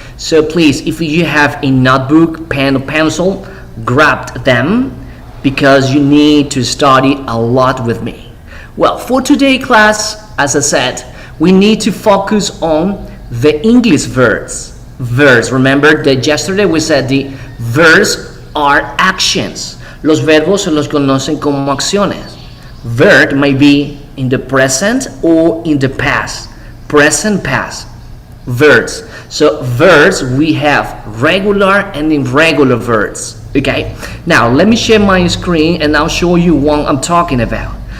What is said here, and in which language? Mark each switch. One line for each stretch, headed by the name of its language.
English: So please, if you have a notebook, pen, or pencil, grab them because you need to study a lot with me. Well, for today's class, as I said, we need to focus on the English verbs. Remember that yesterday we said the verbs are actions.
Spanish: Los verbos se los conocen como acciones.
English: Verb may be in the present or in the past. Present, past. Verbs. So verbs, we have regular and irregular verbs. Okay, now let me share my screen and I'll show you what I'm talking about.